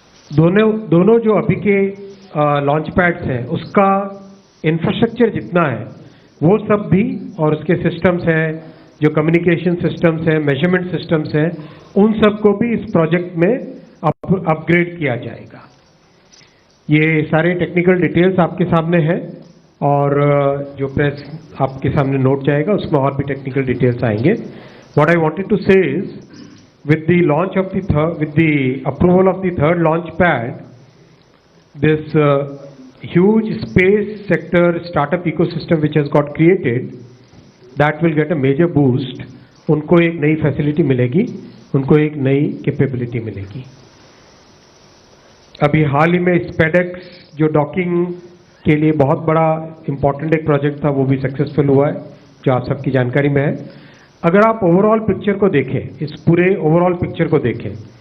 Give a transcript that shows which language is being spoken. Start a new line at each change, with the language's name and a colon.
Hindi: दोनों जो अभी के लॉन्च पैड्स हैं, उसका इंफ्रास्ट्रक्चर जितना है वो सब भी, और उसके सिस्टम्स हैं, जो कम्युनिकेशन सिस्टम्स हैं, मेजरमेंट सिस्टम्स हैं, उन सब को भी इस प्रोजेक्ट में अपग्रेड किया जाएगा। ये सारे टेक्निकल डिटेल्स आपके सामने हैं और जो प्रेस आपके सामने नोट जाएगा उसमें और भी टेक्निकल डिटेल्स आएंगे।
English: What I wanted to say is with the launch of with the approval of the 3rd launch pad, this huge space sector startup ecosystem which has got created, that will get a major boost.
Hindi: उनको एक नई facility मिलेगी, उनको एक नई capability मिलेगी। अभी हाल ही में स्पेडेक्स जो डॉकिंग के लिए बहुत बड़ा इंपॉर्टेंट एक प्रोजेक्ट था, वो भी सक्सेसफुल हुआ है, जो आप सबकी जानकारी में है। अगर आप ओवरऑल पिक्चर को देखें, इस पूरे ओवरऑल पिक्चर को देखें,